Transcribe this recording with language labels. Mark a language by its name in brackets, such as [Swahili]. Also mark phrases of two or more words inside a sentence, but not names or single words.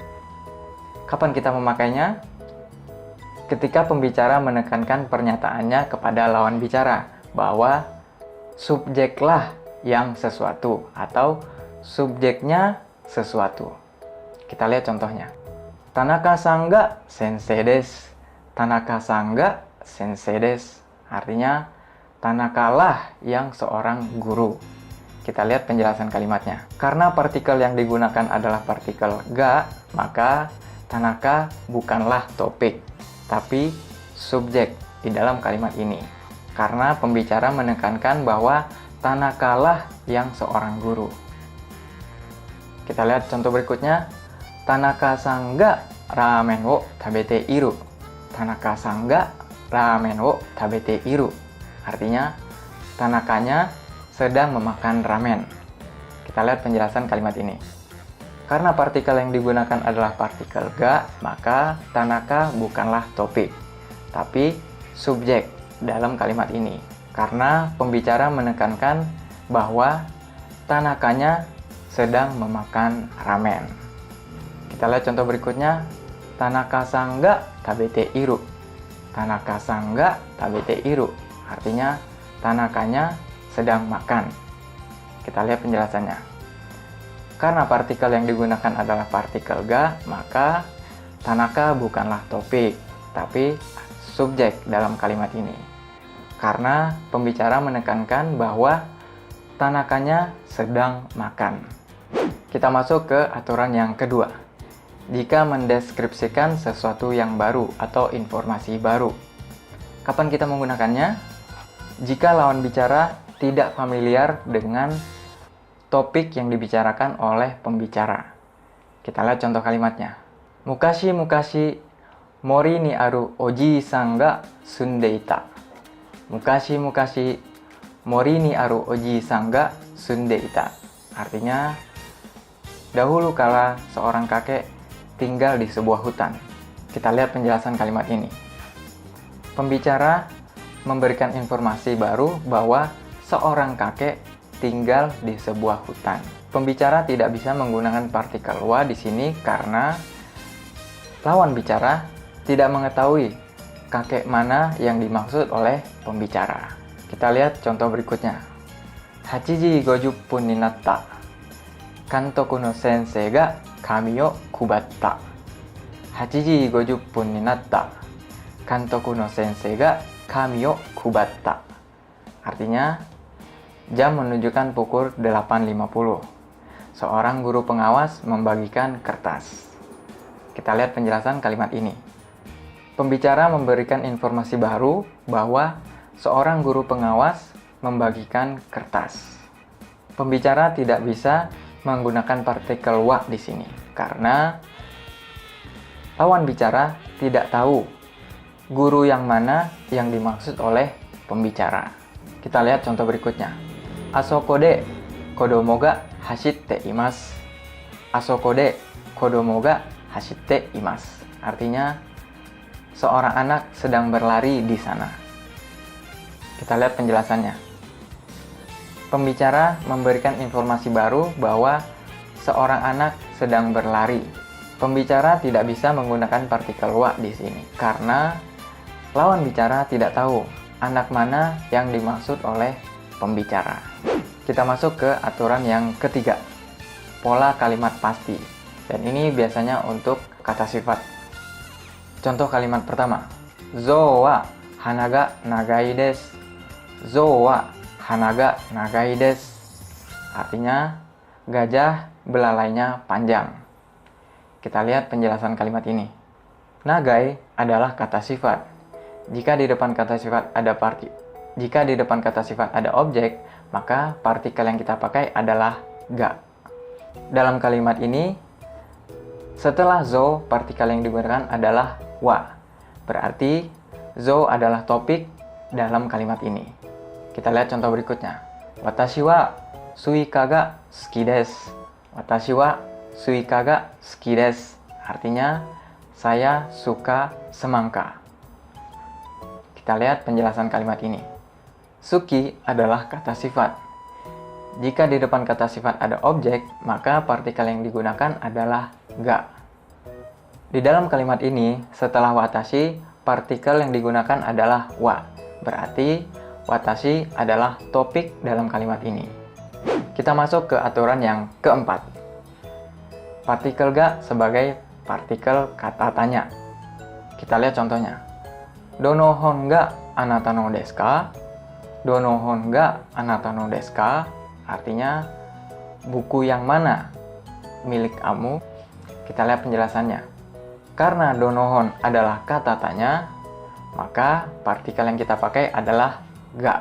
[Indonesian] Kapan kita memakainya? Ketika pembicara menekankan pernyataannya kepada lawan bicara bahwa subjeklah yang sesuatu atau subjeknya sesuatu. Kita lihat contohnya. [Japanese] 田中さんが先生です。田中さんが先生です. [Indonesian] Artinya, Tanaka lah yang seorang guru. Kita lihat penjelasan kalimatnya. Karena partikel yang digunakan adalah partikel ga, maka Tanaka bukanlah topik, tapi subjek di dalam kalimat ini. Karena pembicara menekankan bahwa Tanaka lah yang seorang guru. Kita lihat contoh berikutnya. [Japanese] 田中さんがラーメンを食べている. 田中さんがラーメンを食べている. [Indonesian] Artinya, Tanakanya sedang memakan ramen. Kita lihat penjelasan kalimat ini. Karena partikel yang digunakan adalah partikel ga, maka Tanaka bukanlah topik, tapi subjek dalam kalimat ini. Karena pembicara menekankan bahwa Tanakanya sedang memakan ramen. Kita lihat contoh berikutnya. [Japanese] 田中さんが食べている。田中さんが食べている. [Indonesian] Artinya, Tanakanya sedang makan. Kita lihat penjelasannya. Karena partikel yang digunakan adalah partikel ga, maka Tanaka bukanlah topik, tapi subjek dalam kalimat ini. Karena pembicara menekankan bahwa Tanakanya sedang makan. Kita masuk ke aturan yang kedua. Jika mendeskripsikan sesuatu yang baru atau informasi baru. Kapan kita menggunakannya? Jika lawan bicara tidak familiar dengan topik yang dibicarakan oleh pembicara. Kita lihat contoh kalimatnya. [Japanese] 昔々森にあるおじいさんが住んでいた. 昔々森にあるおじいさんが住んでいた. [Indonesian] Artinya, dahulu kala seorang kakek tinggal di sebuah hutan. Kita lihat penjelasan kalimat ini. Pembicara memberikan informasi baru bahwa seorang kakek tinggal di sebuah hutan. Pembicara tidak bisa menggunakan partikel wa di sini karena lawan bicara tidak mengetahui kakek mana yang dimaksud oleh pembicara. Kita lihat contoh berikutnya. [Japanese] 8 時50分になった。監督の先生が紙を配った。8時50分になった。監督の先生が紙を配った。 [Indonesian] Artinya, jam menunjukkan pukul 8.50. Seorang guru pengawas membagikan kertas. Kita lihat penjelasan kalimat ini. Pembicara memberikan informasi baru bahwa seorang guru pengawas membagikan kertas. Pembicara tidak bisa menggunakan partikel wa di sini karena lawan bicara tidak tahu guru yang mana yang dimaksud oleh pembicara. Kita lihat contoh berikutnya. [Japanese] あそこで子供が走っています. あそこで子供が走っています. [Indonesian] Artinya, seorang anak sedang berlari di sana. Kita lihat penjelasannya. Pembicara memberikan informasi baru bahwa seorang anak sedang berlari. Pembicara tidak bisa menggunakan partikel wa di sini karena lawan bicara tidak tahu anak mana yang dimaksud oleh pembicara. Kita masuk ke aturan yang ketiga. Pola kalimat pasti. Dan ini biasanya untuk kata sifat. Contoh kalimat pertama. [Japanese] 象は鼻が長いです. 象は鼻が長いです. [Indonesian] Artinya, gajah belalainya panjang. Kita lihat penjelasan kalimat ini. Nagai adalah kata sifat. Jika di depan kata sifat ada objek, maka partikel yang kita pakai adalah ga. Dalam kalimat ini, setelah zo, partikel yang digunakan adalah wa. Berarti zo adalah topik dalam kalimat ini. Kita lihat contoh berikutnya. [Japanese] 私はスイカが好きです. 私はスイカが好きです. [Indonesian] Artinya, saya suka semangka. Kita lihat penjelasan kalimat ini. Suki adalah kata sifat. Jika di depan kata sifat ada objek, maka partikel yang digunakan adalah ga. Di dalam kalimat ini, setelah watashi, partikel yang digunakan adalah wa. Berarti, watashi adalah topik dalam kalimat ini. Kita masuk ke aturan yang keempat. Partikel ga sebagai partikel kata tanya. Kita lihat contohnya. [Japanese] どの本があなたのですか? どの本があなたのですか? [Indonesian] Artinya, buku yang mana milik kamu? Kita lihat penjelasannya. Karena donohon adalah kata tanya, maka partikel yang kita pakai adalah ga.